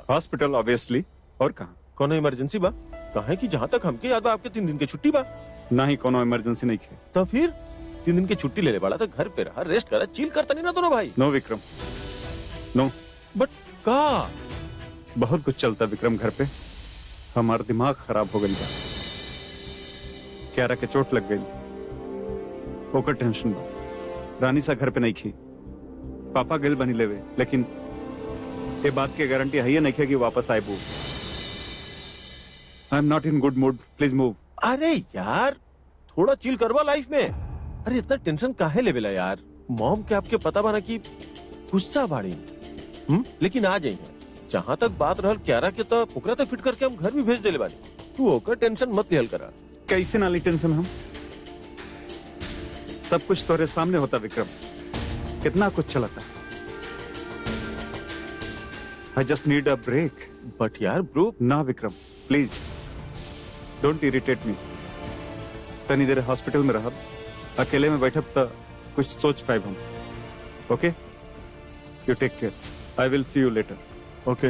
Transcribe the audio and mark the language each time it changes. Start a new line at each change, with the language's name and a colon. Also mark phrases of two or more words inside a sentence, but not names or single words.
English: Hospital obviously,
Bhojpuri: और कहाँ? कोनो इमरजेंसी बा? कहा है कि जहाँ तक हमके याद बा आपके 3 दिन की छुट्टी बा। ना ही कोनो इमरजेंसी नहीं है। तो फिर 3 दिन की छुट्टी ले ले बड़ा, तो घर पे रहा, रेस्ट करा, चिल करता नहीं ना दोनों भाई?
English: No Vikram, no.
Bhojpuri: बट का बहुत कुछ चलता विक्रम घर पे, हमारा दिमाग खराब हो गई, क्यारा के चोट लग गई, ओकर टेंशन बा। रानी सा घर पे नहीं खी, पापा गिल बनी लेवे, लेकिन ये बात की गारंटी है नहीं कि वापस आए।
English: I am not in good mood, please move.
Bhojpuri: अरे यार थोड़ा चिल करवा लाइफ में। अरे इतना टेंशन काहे लेवेला यार। मॉम के आपके पता बना कि गुस्सा बाड़ी, लेकिन आ जाइए। जहाँ तक बात रहल क्यारा के, तो ओकरा तो फिट करके हम घर भी भेज देले बानी। तू ओकर टेंशन मत लिहल करा। कैसे नाली टेंशन हम, सब कुछ तोरे सामने होता विक्रम, कितना कुछ चलता।
English: I just need a break. but yaar bro, ना विक्रम please don't irritate me.
Bhojpuri: तनी देर हॉस्पिटल में रहब, अकेले में बैठब तो कुछ सोच पाए हम।
English: Okay, you take care, I will see you later. ओके